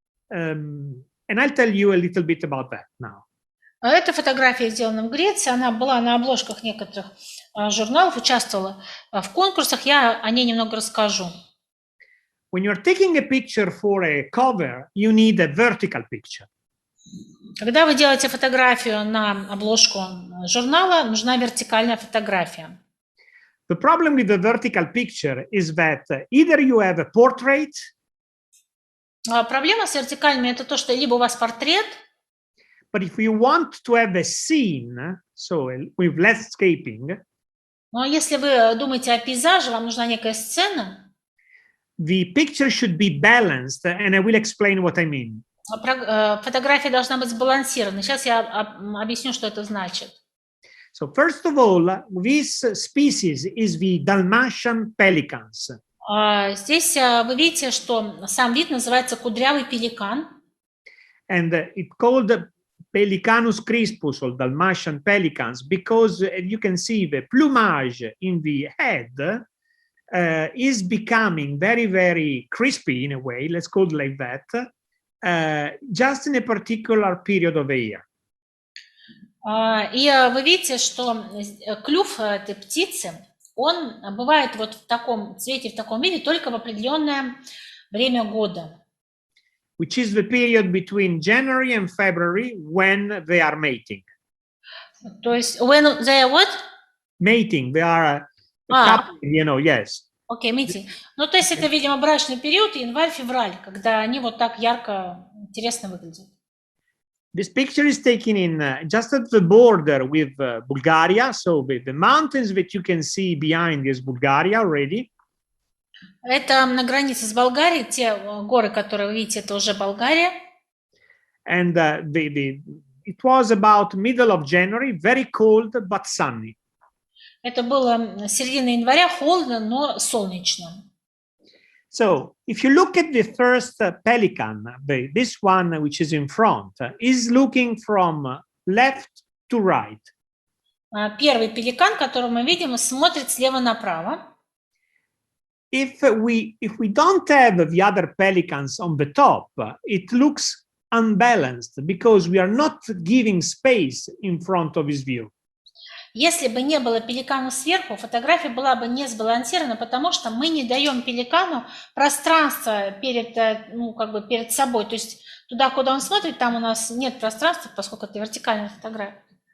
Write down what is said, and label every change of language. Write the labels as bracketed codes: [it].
[en] And I'll tell you a little bit about that now. [ru] Эта фотография сделана в Греции, она была на обложках некоторых журналов, участвовала в конкурсах, я о ней немного расскажу. [en] When you're taking a picture for a cover, you need a vertical picture. [ru] Когда вы делаете фотографию на обложку журнала, нужна вертикальная фотография. [en] The problem with the vertical picture is that either you have a portrait. [ru] Проблема с вертикальными это то, что либо у вас портрет. [en] But if you want to have a scene, so with landscaping. [ru] Но если вы думаете о пейзаже, вам нужна некая сцена. [en] The picture should be balanced, and I will explain what I mean. [ru] Фотография должна быть сбалансирована. Сейчас я объясню, что это значит. [en] So first of all, this species is the Dalmatian pelicans. [ru] Здесь вы видите, что сам вид называется кудрявый пеликан. [en] And it's called Pelicanus crispus or Dalmatian pelicans because you can see the plumage in the head is becoming very, very crispy in a way, let's call it like that, just in a particular period of the year. [ru] И вы видите, что клюв этой птицы, он бывает вот в таком цвете, в таком виде только в определенное время года. [en] Which is the period between January and February when they are mating. [ru] То есть, [en] when they are what? Mating, they are couple, you know, yes. [ru] Окей, mating. Ну, то есть это, видимо, брачный период, январь-февраль, когда они вот так ярко, интересно выглядят. [en] This picture is taken in just at the border with Bulgaria, so the mountains that you can see behind is Bulgaria already. [ru] Это на границе с Болгарией, те горы, которые вы видите, это уже Болгария. [en] And it was about middle of January, very cold but sunny. [ru] Это было середина января, холодно, но солнечно. [en] So if you look at the first pelican, this one which is in front, is looking from left to right. [ru] Первый пеликан, который мы видим, смотрит слева направо. [en] If we don't have the other pelicans on the top, it looks unbalanced because we are not giving space in front of his view. [ru] Если бы не было пеликана сверху, фотография была бы не сбалансирована, потому что мы не даем пеликану пространство перед, ну, как бы перед собой. То есть туда, куда он смотрит, там у нас нет пространства, поскольку это вертикальная фотография.